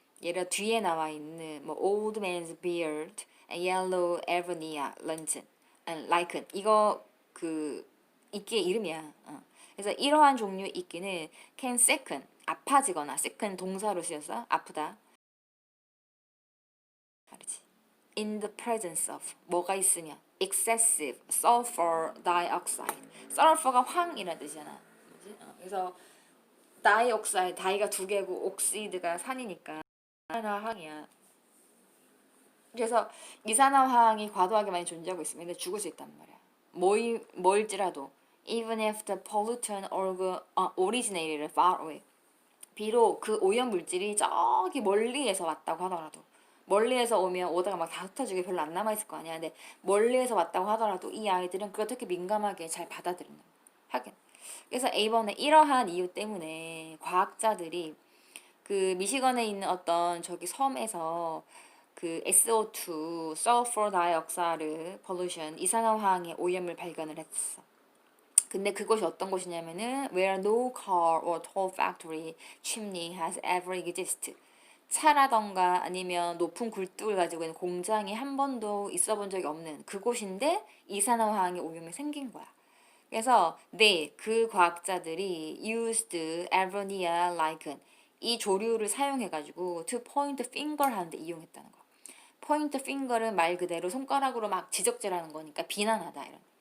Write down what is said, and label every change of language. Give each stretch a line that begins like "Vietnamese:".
Korean: 예를 들어 뒤에 나와 있는 뭐
English: old man's beard, yellow Avernia lichen,
Korean: 이거 그 이끼의 이름이야. 그래서 이러한 종류의 이끼는
English: can sicken,
Korean: 아파지거나, sicken 동사로 쓰여서 아프다. 말이지.
English: In the presence of,
Korean: 뭐가 있으면
English: excessive sulfur dioxide.
Korean: sulfur가 황이라는 뜻이잖아. 뭐지? 그래서 다이옥사이드, 다이가 두 개고 옥시드가 산이니까 이산화황이야. 그래서 이산화황이 과도하게 많이 존재하고 있으면 근데 죽을 수 있단 말이야. 뭐일지라도
English: even if the pollutant originated far away.
Korean: 비록 그 오염 물질이 저기 멀리에서 왔다고 하더라도, 멀리에서 오면 오다가 막 다 흩어지게 별로 안 남아있을 거 아니야. 근데 멀리에서 왔다고 하더라도 이 아이들은 그걸 되게 민감하게 잘 받아들인다. 하긴. 그래서 A번에 이러한 이유 때문에 과학자들이 그 미시건에 있는 어떤 저기 섬에서 그 SO2, sulfur dioxide pollution, 이산화황의 오염을 발견을 했어. 근데 그것이 어떤 곳이냐면은
English: where no car or tall factory chimney has ever existed.
Korean: 차라던가 아니면 높은 굴뚝을 가지고 있는 공장이 한 번도 있어 본 적이 없는 그곳인데 이산화황의 오염이 생긴 거야. 그래서 그 과학자들이
English: used Alvernia lichen,
Korean: 이 조류를 사용해가지고
English: to point finger
Korean: 하는데 이용했다는 거. point finger은 말 그대로 손가락으로 막 지적질하는 거니까 비난하다 이런.